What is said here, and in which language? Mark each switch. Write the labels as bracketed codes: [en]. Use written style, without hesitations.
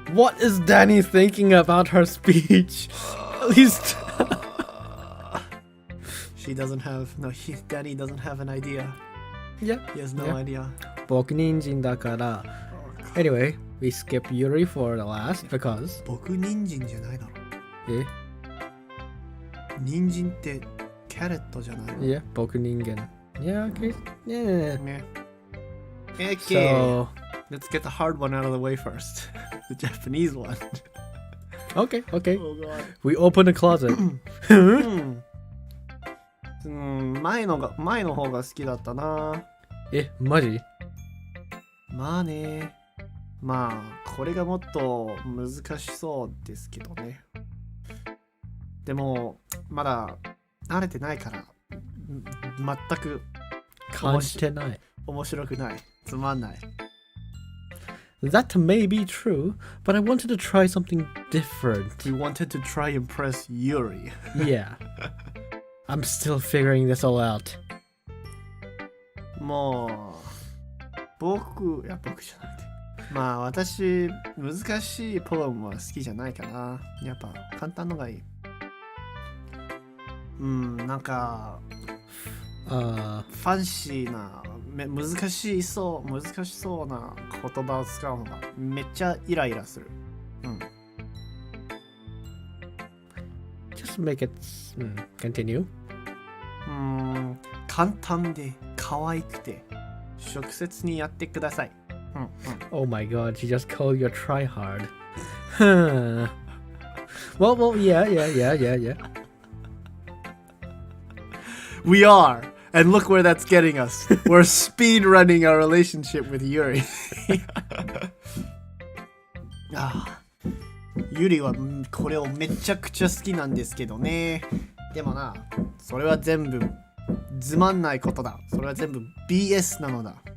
[en] What is Danny thinking about her speech? At least She doesn't have Danny doesn't have an idea. Yeah. He has no idea. [ja] 僕人参だから [en] Anyway, we skip Yuri for the last because [ja] 僕人参じゃないだろ。え人参ってキャレットじゃないの？ [en] Yeah, [ja] 僕人間 [en] Yeah, okay. Yeah. Okay. So, Let's get the hard one out of the way first. The Japanese one. okay. Oh god. We open the closet. [ja] 前の方が好きだったな。え、マジ？まあね。まあ、これがもっと難しそうですけどね。でも、まだ慣れてないから、全く感じてない。面白くない。つまんない。 [en] That may be true, but I wanted to try something different. We wanted to try impress Yuri. Yeah. I'm still figuring this all out. [ja] もう、僕じゃなくて。まあ私、難しいポエムは好きじゃないかな。やっぱ簡単のがいい。なんか、ファンシーな難しそうな言葉を使うのがめっちゃイライラする。 [en] Just make it continue. [ja] 簡単で可愛くて直接にやってください。 [en] Oh my god, she just called you a tryhard. well, yeah. We are, and look where that's getting us. We're speed running our relationship with Yuri. [ja] ユリはこれをめちゃくちゃ好きなんですけどね。でもな、それは全部つまんないことだ。それは全部 BS なのだ。